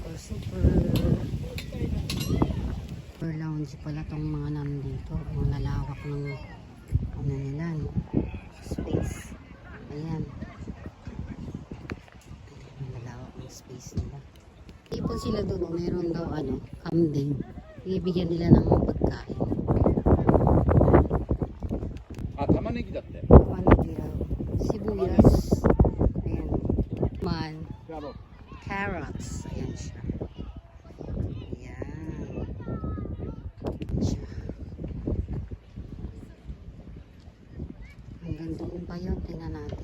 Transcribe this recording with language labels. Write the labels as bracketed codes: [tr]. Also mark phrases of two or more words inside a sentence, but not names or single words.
[en] Super lounge [tl] pala tong mga nandito. Ang lalawak ng ano nila, no? Space. Ayan. Ang lalawak ng space nila. Ipon sila doon. Meron daw ano, kambing. Ibigyan nila ng pagkain. [ja] 玉ねぎだって。 [tl] Manigi raw. Sibuyas. Ayan. Man. Carrots. Ayan siya. Ayan. Siya. Hanggang doon pa yun. Tingnan natin.